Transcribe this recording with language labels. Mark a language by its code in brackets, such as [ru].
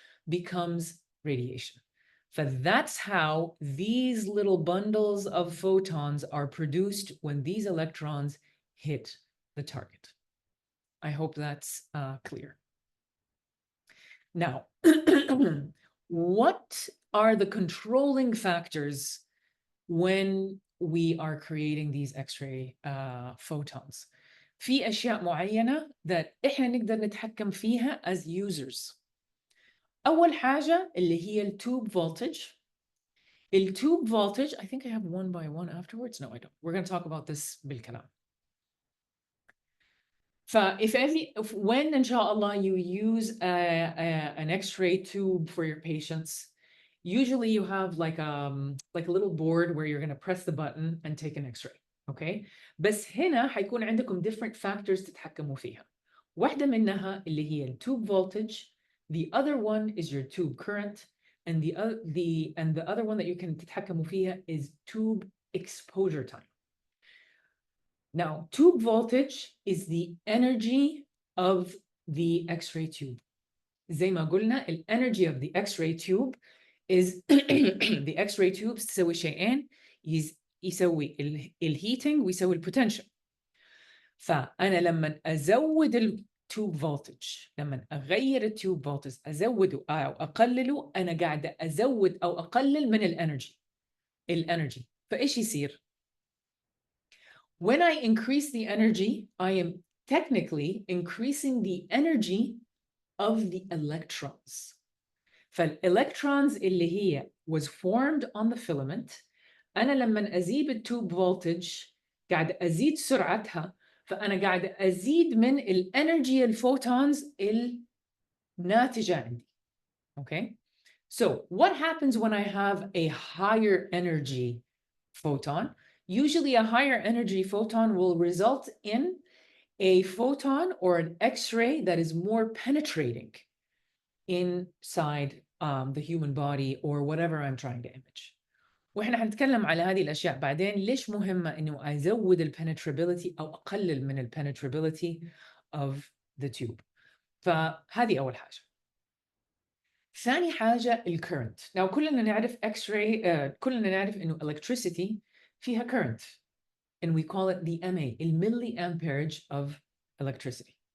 [en] becomes radiation. That's how these little bundles of photons are produced when these electrons hit the target. I hope that's clear. Now, what are the controlling factors when we are creating these X-ray photons? [ar] في أشياء معينة [en] that [ar] إحنا نقدر نتحكم فيها [en] as users. [ar] أول حاجة اللي هي التوب voltage. [en] التوب voltage, I think I have one by one afterwards. No, I don't. We're going to talk about this [ar] بالكلام. [en] If when inshallah you use an X-ray tube for your patients, usually you have like a little board where you're going to press the button and take an X-ray. [ar] Okay, بس هنا حيكون عندكم [en] different factors [ar] تتحكموا فيها. واحدة منها اللي هي tube voltage. [en] The other one is your tube current, and the other one that you can [ar] تتحكموا فيها [en] is tube exposure time. Now, tube voltage is the energy of the X-ray tube. [ar] زي ما قلنا, [en] the energy of the X-ray tube is the X-ray tubes [ar] تسوي شيئين, يسوي الهيتنج ويسوي البوتنشال. فأنا لما أزود التوب voltage, لما أغير التوب voltage, أزوده أو أقلله, أنا قاعدة أزود أو أقلل من الانرجي. فإيش يصير؟ [en] When I increase the energy, I am technically increasing the energy of the electrons. [ar] فالإلكترونز اللي هي [en] was formed on the filament, [ar] أنا لما أزيد التوب voltage قاعد أزيد سرعتها, فأنا قاعد أزيد من الانرجي الفوتونز الناتجة عندي. [en] Okay? So what happens when I have a higher energy photon? Usually a higher energy photon will result in a photon or an X-ray that is more penetrating inside the human body or whatever I'm trying to image. [ar] وإحنا حنتكلم على هذه الأشياء بعدين. ليش مهمة إنه أزود penetrability أو أقلل من [en] penetrability of the tube. [ar] فهذه أول حاجة. ثاني حاجة current. [en] Now [ar] كلنا نعرف [en] X-ray, [ar] كلنا نعرف إنه [en] electricity [ar] فيها [en] current, and we call it the MA, milliamperage of electricity.